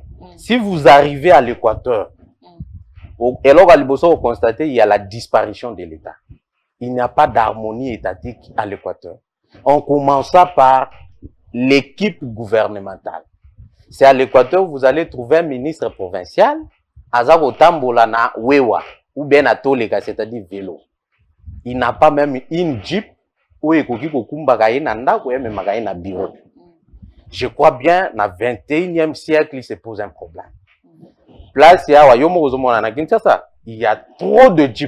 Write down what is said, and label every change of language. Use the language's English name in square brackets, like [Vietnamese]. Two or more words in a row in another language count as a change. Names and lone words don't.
[French] Si vous arrivez à l'Équateur, et là, vous constatez qu'il y a la disparition de l'État. Il n'y a pas d'harmonie étatique à l'Équateur. On commence par l'équipe gouvernementale. C'est à l'Équateur que vous allez trouver un ministre provincial, [Lingala] Azabotambola na Wewa, [French] ou bien à Tolega, c'est-à-dire vélo. Il n'a pas même une jeep où il y a bureau. Je crois bien, dans le 21e siècle, il se pose un problème. Place, il y a trop de jeeps.